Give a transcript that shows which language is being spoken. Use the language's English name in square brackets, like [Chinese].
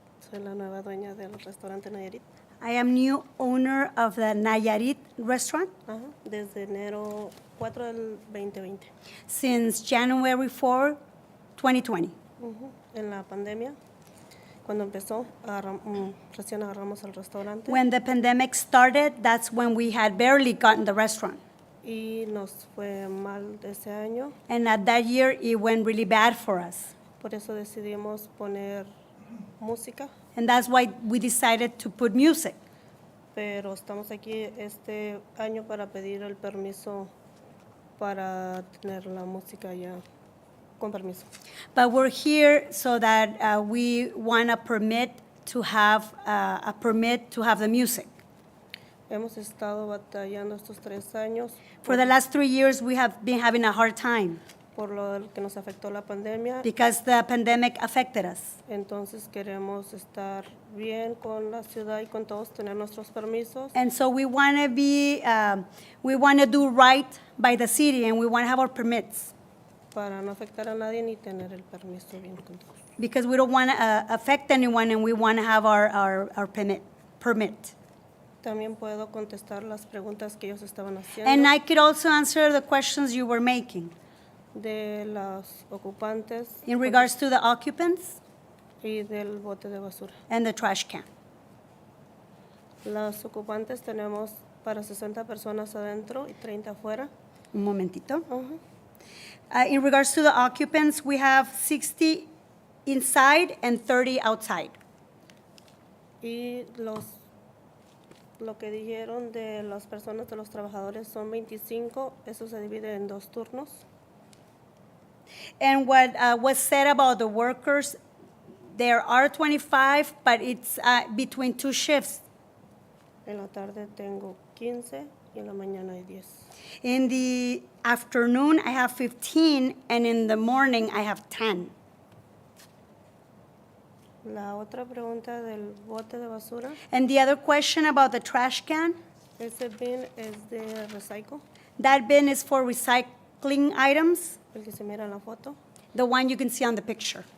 [Spanish] Soy la nueva dueña del restaurante Nayarit. [English] I am new owner of the Nayarit restaurant [Spanish] Ajá. Desde enero 4 del 2020. [English] since January 4, 2020. [Spanish] En la pandemia, cuando empezó, recién agarramos el restaurante [English] When the pandemic started, that's when we had barely gotten the restaurant. [Spanish] y nos fue mal de ese año. [English] And at that year, it went really bad for us. [Spanish] Por eso decidimos poner música, [English] And that's why we decided to put music. [Spanish] pero estamos aquí este año para pedir el permiso para tener la música ya con permiso. [English] But we're here so that we want a permit to have the music. [Spanish] Hemos estado batallando estos 3 años [English] For the last 3 years, we have been having a hard time [Spanish] por lo que nos afectó la pandemia. [English] because the pandemic affected us. [Spanish] Entonces queremos estar bien con la ciudad y con todos, tener nuestros permisos. [English] And so we want to do right by the city, and we want to have our permits [Spanish] Para no afectar a nadie ni tener el permiso bien con todos. [English] because we don't want to affect anyone, and we want to have our permit. [Spanish] También puedo contestar las preguntas que ellos estaban haciendo [English] And I could also answer the questions you were making [Spanish] de los ocupantes [English] in regards to the occupants [Spanish] y del bote de basura. [English] and the trash can. [Spanish] Los ocupantes tenemos para 60 personas adentro y 30 afuera. Un momentito. Ujú. [English] In regards to the occupants, we have 60 inside and 30 outside. [Spanish] Y lo que dijeron de las personas, de los trabajadores, son 25. Eso se divide en 2 turnos. [English] And what was said about the workers, there are 25, but it's between 2 shifts. [Spanish] En la tarde tengo 15 y en la mañana hay 10. [English] In the afternoon, I have 15, and in the morning, I have 10. [Spanish] La otra pregunta del bote de basura, [English] And the other question about the trash can, [Spanish] ese bin es de recycle, [English] that bin is for recycling items, [Spanish] el que se mira en la foto. [English] the one you can see on the picture.